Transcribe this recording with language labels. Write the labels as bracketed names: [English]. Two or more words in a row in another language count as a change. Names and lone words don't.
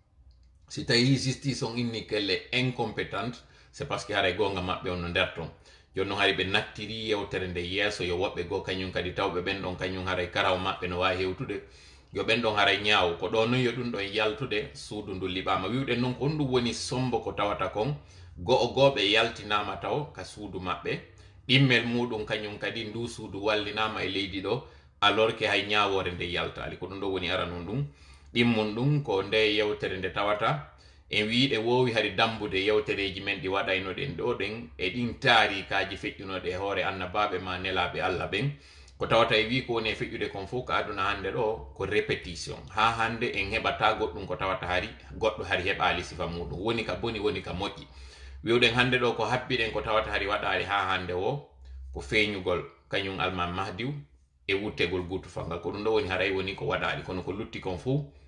[Fula] si tawi justice on inni [French] qu'elle incompétente c'est parce que [Fula] haray gonga maɓɓe on no nder ton jonno hari ɓe nattiri yewtere nde yeeso yo woɓɓe goo kañum kadi tawɓe ɓen ɗon kañum haray karaw maɓɓe no wawi hewtude yo ɓen ɗon haray ñaaw ko ɗo non yo ɗum ɗon yaltude suudu ndu liɓama wiwɗen noon ko ɗum woni sombo ko tawata kon go'o gooɓe yaltinama taw ka suudu maɓɓe ɗimmel muɗum kañum kadi ndu suudu wallinama e leydi ɗo [French] alors que [Fula] hay ñawore nde yaltali ko ɗum ɗo woni aranon ɗum ɗimmum ɗum ko nde yewtere nde tawata en wiiɗe wowi hari dambude yewtereji men ɗi waɗaynoɗen ɗo ɗen e ɗin taarikaji feƴƴunoɗe e hoore annabaɓe ma nelaɓe Allah ɓen ko tawata e wi ko woni e feƴƴude kon fof ko aduna hande ɗo ko répétition ha hande en heɓata goɗɗum ko tawata hari goɗɗo hari heɓali sifa muɗum woni ka boni woni ka moƴƴi wiwɗen hande ɗo ko habbiɗen ko tawata hari waɗali ha hande o ko feeñugol kañum alman mahdiw e wuttegol gutu fangal ko ɗum ɗo woni haray woni ko waɗali kono ko lutti kon fof